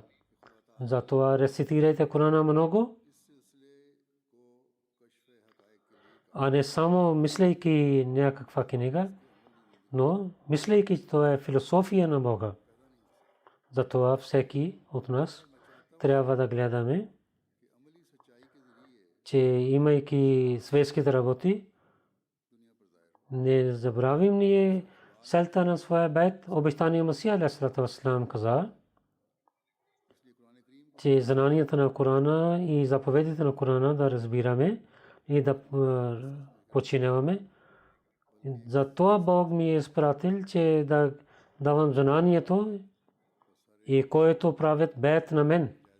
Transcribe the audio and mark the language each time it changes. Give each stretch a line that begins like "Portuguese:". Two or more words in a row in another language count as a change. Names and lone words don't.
Bulgarian: Затова рецитирайте Корана много, а не само мислейки някаква книга, но мислейки, че това е философия на Бога. Затова всеки от нас трябва да гледаме, че имайки светските работи, не забравим ние целта на своя бейт. Обещания Масия
Arabic: عليه وسلام
Bulgarian: каза, че знанията на Корана и заповедите на Корана да разбираме и да починяваме. Затова Бог ми е изпратил, че да давам знанието и който правят бейт на мен.